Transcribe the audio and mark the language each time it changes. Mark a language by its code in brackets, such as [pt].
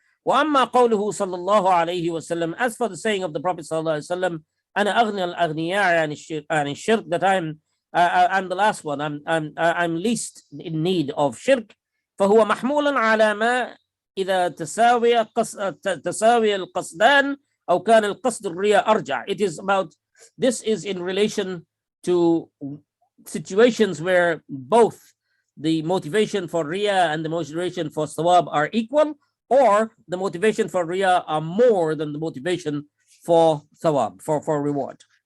[ar] وأما قوله صلى الله عليه وسلم, [en] as for the saying of the Prophet صلى الله عليه وسلم, [ar] أنا أغنى الأغنياء عن الشرك, [en] that I'm the last one, I'm least in need of shirk. [ar] فهو محمول على ما إذا تساوي القصدان أو كان القصد الرياء أرجع. [en] It is about, this is in relation to situations where both the motivation for Riya and the motivation for Sawab are equal, or the motivation for Riya are more than the motivation for Sawab, for reward.